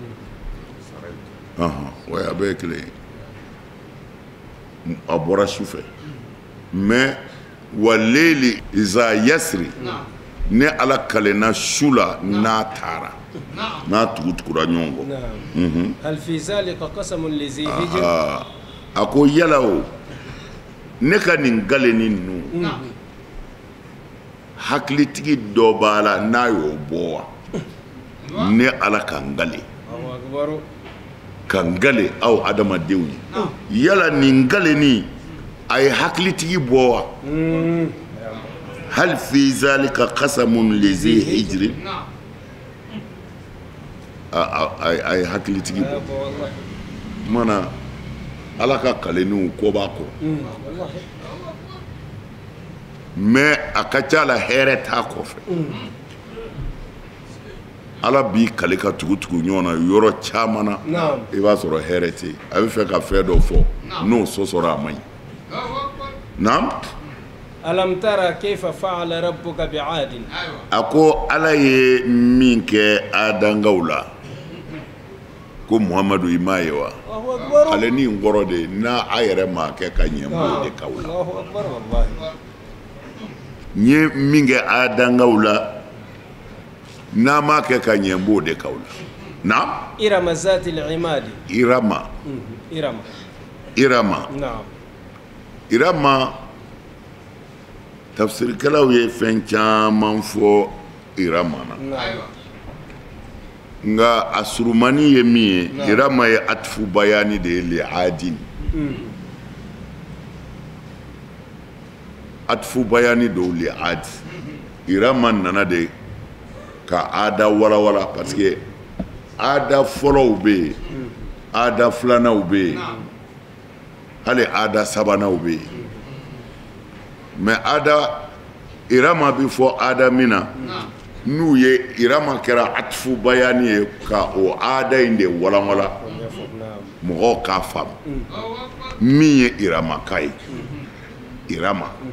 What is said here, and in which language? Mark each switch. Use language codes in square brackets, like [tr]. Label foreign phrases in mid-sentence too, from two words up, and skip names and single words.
[bm] o ye a bɛɛ ye kelen ye a bɔra sufɛ mais [ar] والليل إذا يسر [bm] ne ala kalenna su la n'a taara n'a tugutugura ɲɔgɔn kɔ [ar] هل في ذلك قسم لذي حجر [bm] a ko yala o ne ka nin galeni ninnu hakilitigi dɔ b'a la n'a y'o bɔ wa ne ala ka n gale ka n gale aw adamadenw ye yala nin galeni a ye hakilitigi bɔ wa [ar] هل في ذلك قسم لذي حجر [bm] a ye hakilitigi bɔ mana ala ka kaleniw ko b'a kɔ mais a ka ca la hɛrɛ t'a kɔfɛ ala b'i kale ka tugu ɲɔgɔn na yɔrɔ caman na i b'a sɔrɔ hɛrɛ tɛ yen a bɛ fɛ ka fɛn dɔ fɔ n'o sɔsɔra a man ɲi naam [ar] ألم تر كيف فعل ربك بعاد [bm] a ko ala ye min kɛ adangaw la ko muhamadu i m'a ye wa ale ni n kɔrɔ de n'a a yɛrɛ m'a kɛ ka ɲɛ m'o de k'aw la n ye min kɛ adangaw la n'a m'a kɛ ka ɲɛ m'o de k'aw la naam [ar] إرم ذات العماد [bm] irama tafsirikɛlaw ye fɛn caman fɔ irama na nga a surumani ye min ye irama ye [ar] عطف بيان [bm] de ye [ar] لعاد عطف بيان [bm] do [ar] لعاد [bm] irama nana de ka ada wala parce que ada fɔlɔw bɛ yen ada filanaw bɛ yen hali ada sabanaw bɛ yen mais ada irama bi fɔ ada min na n'u ye irama kɛra [ar] عطف بيان [bm] ye ka o ada in de walanwala mɔgɔw k'a faamu min ye irama ka ye irama